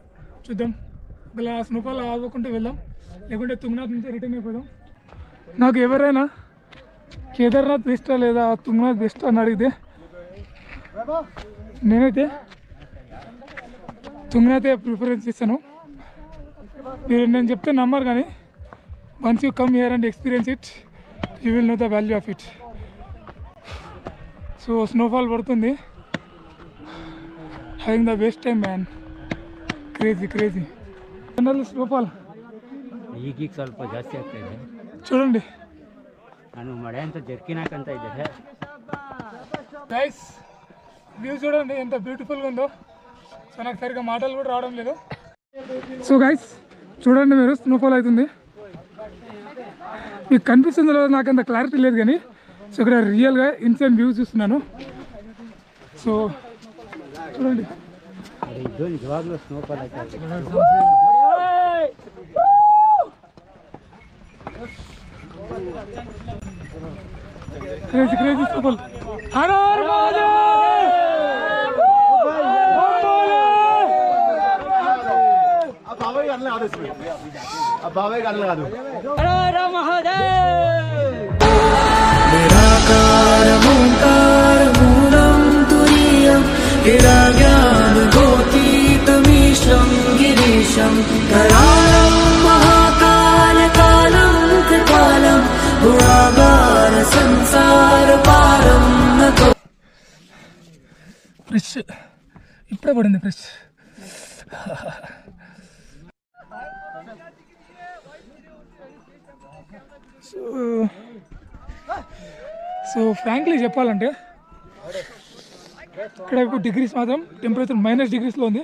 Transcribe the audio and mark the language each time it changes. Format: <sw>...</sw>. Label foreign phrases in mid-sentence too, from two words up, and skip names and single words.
<te>చూద్దాం, ఇలా స్నోఫాల్ అవ్వకుంటే వెళ్దాం, లేకుంటే తుంగనాథ్ నుంచి రిటర్న్ అయిపోదాం. నాకు ఎవరైనా కేదార్నాథ్ బెస్టా లేదా తుంగనాథ్ బెస్ట్ అని అడిగితే నేనైతే తుంగనాథే ప్రిఫరెన్స్ ఇస్తాను. మీరు నేను చెప్తే నమ్మరు, కానీ</te> <en>once you come here and experience it you will know the value of it. so snowfall</en> <te>పడుతుంది,</te> <en>having the best time man. crazy general snowfall</en> <kn>ಈಗೀಗ ಸ್ವಲ್ಪ ಜಾಸ್ತಿ ಆಗ್ತಾ ಇದೆ.</kn> <te>చూడండి</te> <kn>ನಾನು ಮಳೆ ಅಂತ ಜರ್ಕಿನ್ ಹಾಕಂತ ಇದ್ದೆ.</kn> <te>ಗೈಸ್ వ్యూ చూడండి ఎంత బ్యూటిఫుల్గా ఉందో. సో నాకు సరిగ్గా మాటలు కూడా రావడం లేదు.</te> <en>so guys</en> <te>చూడండి మీరు స్నోఫాల్ అవుతుంది. మీకు కనిపిస్తుందో లేదో నాకు అంత క్లారిటీ లేదు కానీ సో ఇక్కడ రియల్గా</te> <en>insane view</en> <te>చూస్తున్నాను. సో చూడండి</te> <en>crazy crazy snowfall.</en> <te>హర హర మహాదేవ్.</te> <sa>निराकारमोङ्कारमूलं तुरीयं गिराज्ञानगोतीतमीशं गिरीशं करालं महाकालकालं कृपालं गुणागार संसारपारं नतो.</sa> <te>ఫ్రెష్ ఇప్పుడే పడింది ఫ్రెష్.</te> <en>so frankly</en> <te>చెప్పాలంటే ఇక్కడ ఇప్పుడు డిగ్రీస్ మాత్రం టెంపరేచర్ -డిగ్రీస్లో ఉంది.</te>